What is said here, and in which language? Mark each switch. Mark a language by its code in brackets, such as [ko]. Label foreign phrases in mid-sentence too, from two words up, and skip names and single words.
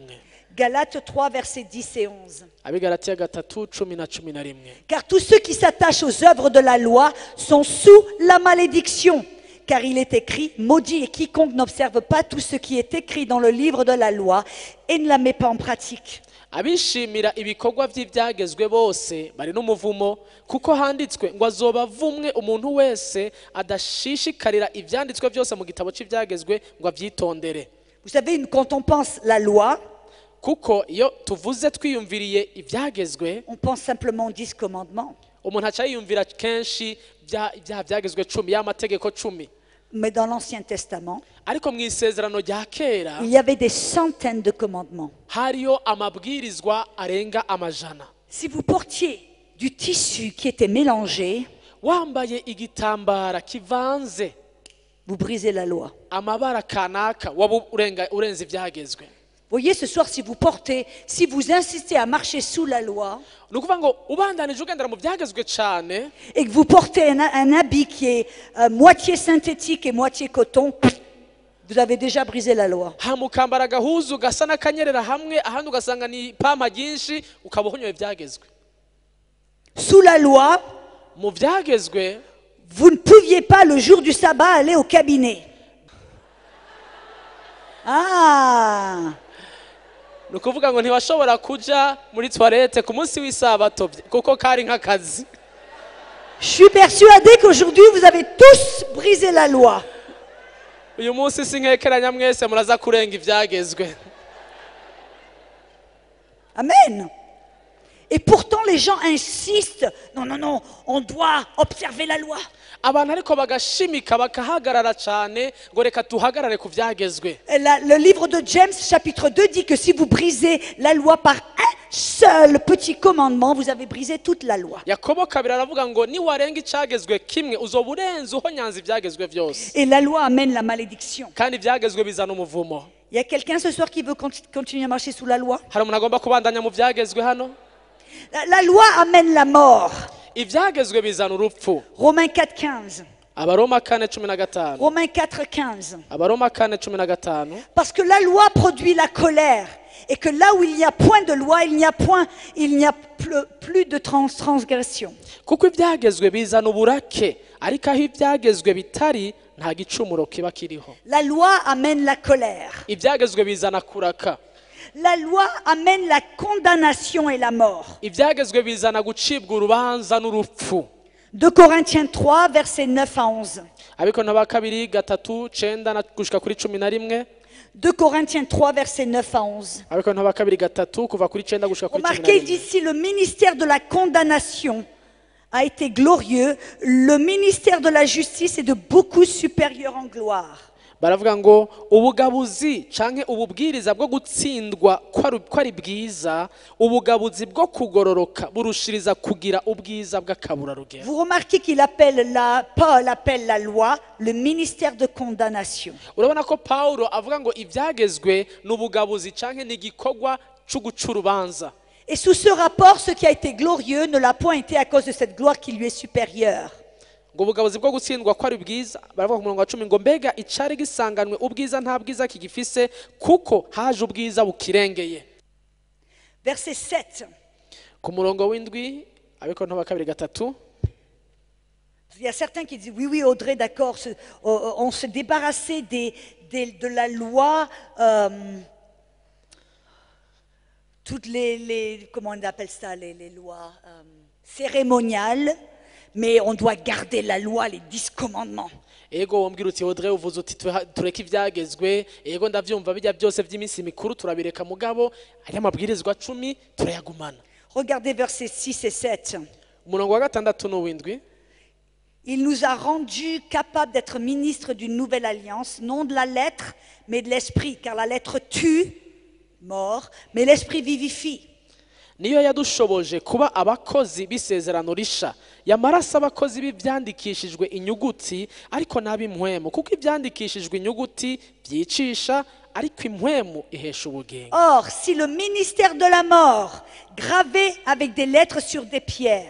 [fr] Galates 3, versets 10 et 11. [rn] Abigalatiya 3:10 na 11. [fr] Car tous ceux qui s'attachent aux œuvres de la loi sont sous la malédiction. Car il est écrit, maudit est quiconque n'observe pas tout ce qui est écrit dans le livre de la loi et ne la met pas en pratique. [rn] Abishimira ibikorwa vy'ivyagezwe bose bari n'umuvumo kuko handitswe ngo azoba avumwe umuntu wese adashishikarira ivyanditswe byose mu gitabo c'ivyagezwe ngo avyitondere. [fr] Vous savez, quand on pense la loi, [rn] Kuko iyo tuvuze twiyumviriye ivyagezwe [fr] on pense simplement aux 10 commandements. [rn] umuntu aca yiyumvira kenshi bya vyagezwe 10 y'amategeko 10. [fr] Mais dans l'Ancien Testament, [rn] Ariko mu isezerano rya kera [fr] il y avait des centaines de commandements. [rn] hariyo amabwirizwa arenga amajana. [fr] Si vous portiez du tissu qui était mélangé, [rn] Wambaye igitambara kivanze [fr] vous brisez la loi. [rn] amabara kanaka waba urenze ivyagezwe. [fr] Voyez, ce soir, si vous insistez à marcher sous la loi [rn] Nukuvuga ngo ubandanije ugendera mu vyagezwe cane [fr] et que vous portez un habit qui est moitié synthétique et moitié coton, vous avez déjà brisé la loi. [rn] hamukambara agahuzu gasa n'akanyerera hamwe ahandi ugasanga ni pampa ryinshi ukaba uhonyoye ivyagezwe. [fr] Sous la loi, [rn] Mu vyagezwe [fr] vous ne pouviez pas le jour du sabbat aller au cabinet. Ah, [rn] nukuvuga ngo ntibashobora kuja muri toilette ku munsi w'isabato kuko kari nk'akazi. [fr] je suis persuadée qu'aujourd'hui, vous avez tous brisé la loi. [rn] Uyu munsi sinkekeranya mwese muraza kurenga ivyagezwe. Amen. [fr] Et pourtant, les gens insistent. Non, non, non, on doit observer la loi. [rn] abantu ariko bagashimika bakahagarara cyane ngo reka tuhagarare ku byagezwe. [fr] Le livre de James, chapitre 2, dit que si vous brisez la loi par un seul petit commandement, vous avez brisé toute la loi. [rn] Yakobo kabiri aravuga ngo niwarenga icyagezwe kimwe uzoba urenze uhonyanze ibyagezwe byose. [fr] Et la loi amène la malédiction. [rn] Kandi ibyagezwe bizana umuvumo. [fr] Il y a quelqu'un ce soir qui veut continuer à marcher sous la loi? [rn] Hari umuntu agomba kubandanya mu byagezwe hano? [fr] La loi amène la mort. [rn] Ibyagezwe bizana urupfu. [fr] Romains 4,15. [rn] Abaroma 4:15. [fr] Romains 4,15. [rn] Abaroma 4:15. [fr] Parce que la loi produit la colère. Et que là où il n'y a point de loi, il n'y a plus de transgression. [rn] Kuko ibyagezwe bizana uburake, ariko aho ibyagezwe bitari nta gicumuro kiba kiriho. [fr] La loi amène la colère. [rn] Ibyagezwe bizana kuraka. [fr] La loi amène la condamnation et la mort. [rn] Ibyagezwe bizana gucibwa urubanza n'urupfu. [fr] 2 Corinthiens 3, versets 9 à 11. [rn] Abikona ba kabiri gatatu 9 na gushika kuri 11. [fr] 2 Corinthiens 3, versets 9 à 11. [rn] Abikona ba kabiri gatatu kuva kuri 9 gushika kuri [fr] Remarquez [rn] 11. [fr] d'ici, le ministère de la condamnation a été glorieux. Le ministère de la justice est de beaucoup supérieur en gloire. [rn] Baravuga ngo ubugabuzi canke ububwiriza bwo gutsindwa kwari bwiza, ubugabuzi bwo kugororoka burushiriza kugira ubwiza bw'akabura rugero. [fr] Vous remarquez Paul appelle la loi le ministère de condamnation. [rn] Urabona ko Paulo avuga ngo ibyagezwe n'ubugabuzi canke n'igikorwa cyo guca urubanza. [fr] Et sous ce rapport, ce qui a été glorieux ne l'a point été à cause de cette gloire qui lui est supérieure. [rn] Ngo ubugabuzi bwo gutsindwa kwari bwiza, baravuga ku murongo wa 10 ngo mbega icari gisanganwe ubwiza nta bwiza kigifise kuko haje ubwiza bukirengeye. [fr] Verset 7. [rn] Ku murongo w'indwi abikona ba kabiri gatatu. [fr] Il y a certains qui disent oui, Audrey, d'accord, on se débarrassait de la loi, toutes comment on appelle ça, les lois cérémoniales, mais on doit garder la loi, les 10 commandements. [rn] Ego wombwira uti Audrey uvuze uti tureke ibyagezwe, ego ndavyumva bijya byose by'iminsi mikuru turabireka mugabo ari amabwirizwa 10 turayagumana. [fr] Regardez versets 6 et 7. [rn] Umurongo wa gatandatu n'uwindwi. [fr] Il nous a rendus capables d'être ministres d'une nouvelle alliance, non de la lettre, mais de l'esprit, car la lettre tue, mort, mais l'esprit vivifie. [rn] Niyo yadushoboje kuba abakozi bisezerano risha, yamarasa abakozi b'ibyandikishijwe inyuguti ariko nabimwemo, kuko ibyandikishijwe inyuguti byicisha ariko impwemu ihesha ubugingo. [fr] Or, si le ministère de la mort, gravé avec des lettres sur des pierres,